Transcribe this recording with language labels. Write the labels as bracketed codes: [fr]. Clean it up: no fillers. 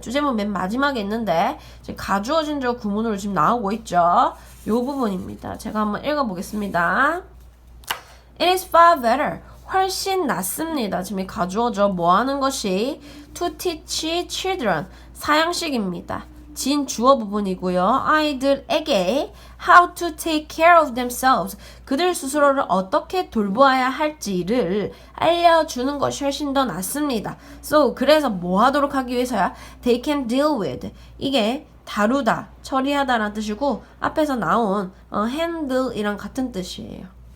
[ko] 주제문 맨 마지막에 있는데 지금 가주어진 적 구문으로 지금 나오고 있죠. 이 부분입니다. 제가 한번 읽어보겠습니다. [en] It is far better. [ko] 훨씬 낫습니다. 지금 가주어죠. 뭐 하는 것이 [en] to teach children. [ko] 사양식입니다. 진 주어 부분이고요. 아이들에게 [en] how to take care of themselves. [ko] 그들 스스로를 어떻게 돌보아야 할지를 알려주는 것이 훨씬 더 낫습니다. [en] So, [ko] 그래서 뭐 하도록 하기 위해서야? [en] They can deal with. [ko] 이게 다루다, 처리하다라는 뜻이고 앞에서 나온 handle이랑 같은 뜻이에요.